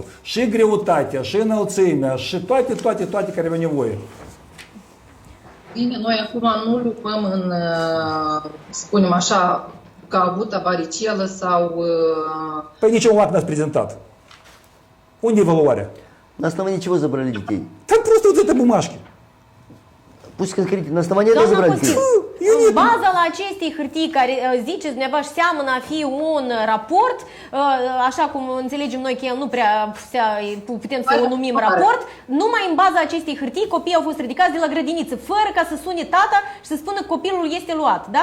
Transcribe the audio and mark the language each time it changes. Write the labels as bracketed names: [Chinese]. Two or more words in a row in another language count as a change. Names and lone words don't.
[Romanian] Și greutatea, și înălțimea, și toate care aveau nevoie. Bine, noi acum nu lupăm în, spunem așa, că a avut varicelă sau... Păi niciun act n-ați prezentat. Unde e evaluarea? [Russian] На основании чего забрали детей? Там просто вот это бумажки. Пусть конкретно, на основании этого [Romanian] Doamna [Russian] забрали [Romanian] Costin, [Russian] детей. [Romanian] în baza la acestei hârtii care ziceți dumneavoastră seamănă a fi un raport, așa cum înțelegem noi că el nu prea putem să o numim raport, numai în baza acestei hârtii copiii au fost ridicați de la grădiniță, fără ca să sune tata și să spună că copilul este luat, da?